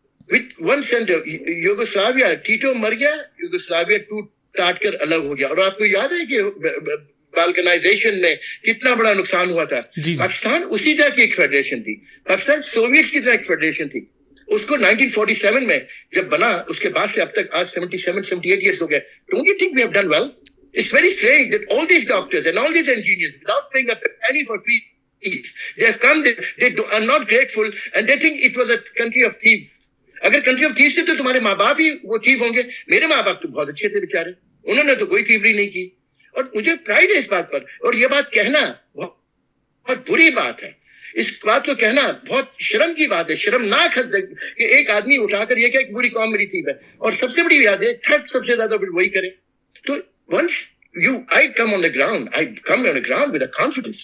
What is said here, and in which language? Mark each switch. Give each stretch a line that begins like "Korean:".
English: With one center,
Urdu: Yugoslavia, Tito مر گیا, Yugoslavia ٹوٹ کر الگ ہو گیا. اور آپ کو یاد ہے کہ بالکنائزیشن میں کتنا بڑا نقصان ہوا تھا. پاکستان اسی طرح کی ایک فیڈریشن تھی. پاکستان سوویٹ کی طرح ایک فیڈریشن تھی. اس کو 1947 میں جب بنا, اس کے بعد سے اب تک آج 77-78 ایئرس ہو گئے.
English: Don't you think we have done well? It's very strange that all these doctors and all these engineers, without paying a penny for fees, they have come, they are not grateful, and they think it was a country of thieves.
Urdu: اگر
English: country of thief
Urdu: تھے تو تمہارے ماں باپ ہی وہ تھیف ہوں گے. میرے ماں باپ تو بہت اچھے تھے بیچارے, انہوں نے تو کوئی تھیفری نہیں کی, اور مجھے پرائڈ ہے اس بات پر. اور یہ بات کہنا بہت بری بات ہے, اس بات کو کہنا بہت شرم کی بات ہے, شرمناک ہے کہ ایک آدمی اٹھا کر یہ کہ ایک بری قوم میری تھیف ہے. اور سب سے بڑی بات ہے تھرٹ سب سے زیادہ وہی کرے.
English: تو once I come on the ground. I come on the ground with a confidence.